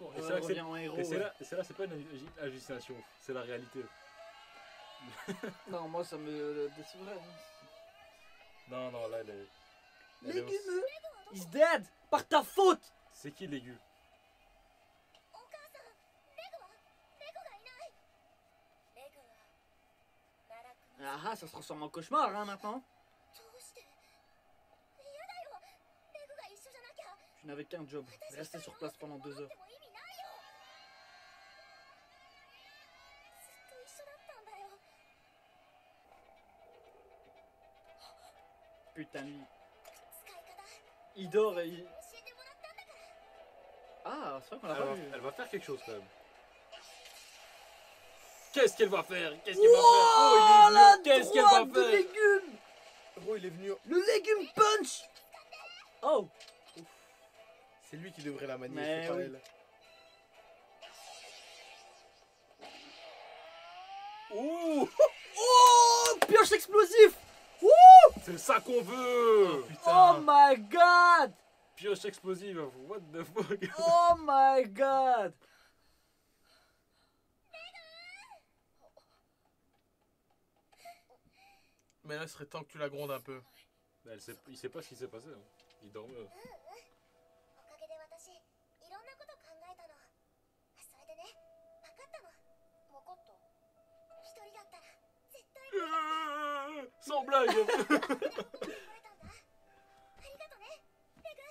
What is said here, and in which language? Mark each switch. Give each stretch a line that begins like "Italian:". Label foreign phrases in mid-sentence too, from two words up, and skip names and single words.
French: Et Elle c'est là que revient en héros. et c'est ouais. là, et c'est là, c'est pas une hallucination, c'est la réalité. Non, moi ça me décevrait. Non, non, là, elle est au- Légumes!
English: He's dead!
French: Par ta faute! C'est qui l'aigu?
Japanese: お母さんレグはレグがいないレグは奈落の
French: Ah ah, ça se transforme en cauchemar hein, maintenant.
Japanese: どうして嫌だよレグが一緒じゃなきゃ
French: Je n'avais qu'un job, rester sur place pendant 2 heures.
Japanese: でも意味ないよずっと一緒だったんだよ
French: Putain, lui.
Japanese: 使い方
French: Il dort et il.
Japanese: 教えてもらったんだから
French: Ah, c'est vrai qu'on l'a Elle pas va, vu. elle va faire quelque chose quand même. Qu'est-ce qu'elle va faire? Qu'est-ce qu'elle va faire? Oh, il est la venu. Qu'est-ce qu'elle droite va de faire? légumes! Gros, il est venu. Le légume punch! Oh! C'est lui qui devrait la manier, Mais c'est pas oui. elle. Ouh! Oh! Pioche explosif! C'est ça qu'on veut! Oh Putain.
English: my god!
French: Pioche explosive,
English: what the fuck? Oh my god!
French: Mais là, il serait temps que tu la grondes un peu. Il sait pas ce qui s'est passé. hein. Il dormait.
Japanese: おかげで私いろんなこと考えたのそれでね分かったの分かった一人だったら絶対に
French: Sans blague!
Japanese: 覚えたんだありがとねレ